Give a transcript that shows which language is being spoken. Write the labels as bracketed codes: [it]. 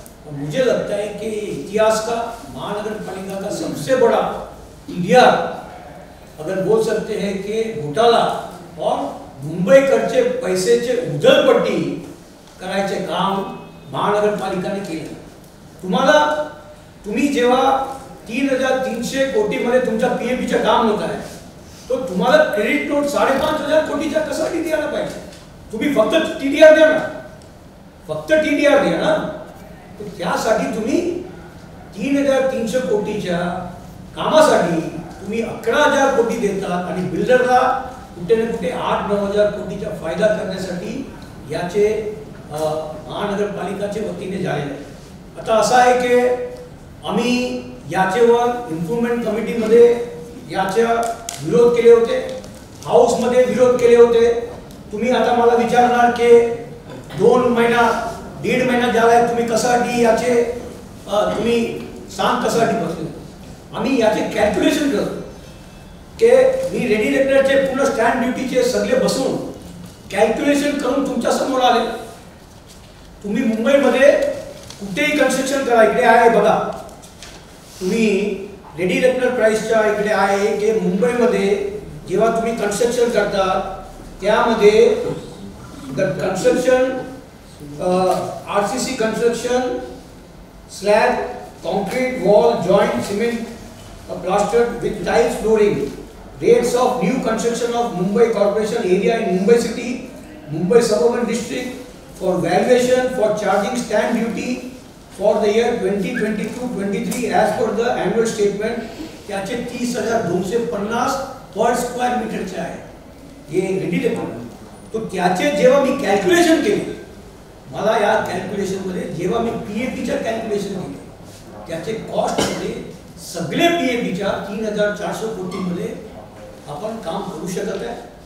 [hi] और मुझे लगता है कि इतिहास का महानगर पालिका का सबसे बड़ा टीडीआर अगर बोल सकते हैं कि घोटाला और [mr] मुंबईकडचे पैसेचे उधळपट्टी करायचे काम महानगरपालिकाने केले। तुम्ही जेव्हा 3,300 कोटी मध्ये तुमच्या पीएपीचं काम होत आहे तो तुम्हाला क्रेडिट नोट 5,500 कोटीचा कशासाठी द्यायला पाहिजे? तुम्ही फक्त टीडीआर द्या ना, फक्त टीडीआर द्या ना। तर त्यासाठी तुम्ही 3,300 कोटीच्या कामासाठी तुम्ही 11,000 कोटी देतात आणि बिल्डरला कुठे ना कुठे 8-9,000 कोटीचा फायदा करण्यासाठी याचे महानगरपालिकाचे वतीने झालेले। आता असं आहे की आम्ही याच्यावर इम्प्रूवमेंट कमिटीमध्ये याचा विरोध केले होते, हाऊस मध्ये विरोध केले होते। तुम्ही आता मला विचारणार की 2 1.5 महिना झालाय तुम्ही कशासाठी याचे तुम्ही सांग कशासाठी बसले. आम्ही याचे कॅल्क्युलेशन करतो की मी रेडिएटरचे पूर्ण स्टँड ड्युटीचे सगळे बसून कॅल्क्युलेशन करून तुमच्या समोर आले. तुम्ही मुंबईमध्ये कुठेही कन्स्ट्रक्शन करा, इकडे आहे बघा, तुम्ही रेडिएटर प्राइसच्या इकडे आहे की मुंबईमध्ये जेव्हा तुम्ही कन्स्ट्रक्शन करता त्यामध्ये the construction RCC construction slab concrete wall joint cement [en] plastered with tiles flooring. Rates of new construction of Mumbai Corporation area in Mumbai city, Mumbai suburban district for valuation for charging stamp duty for the year 2022-23 as per the annual statement. [mr] त्याचे 30,250 per square मीटरचे आहे हे radiator. तो त्याचे जेव्हा मी calculation केले, मला या कॅल्क्युलेशन मध्ये जेव्हा मी पीएपीच्या कॅल्क्युलेशन केले त्याचे कॉस्ट मध्ये सगळे पीएपीच्या 3,400 कोटीमध्ये आपण काम करू शकत आहे.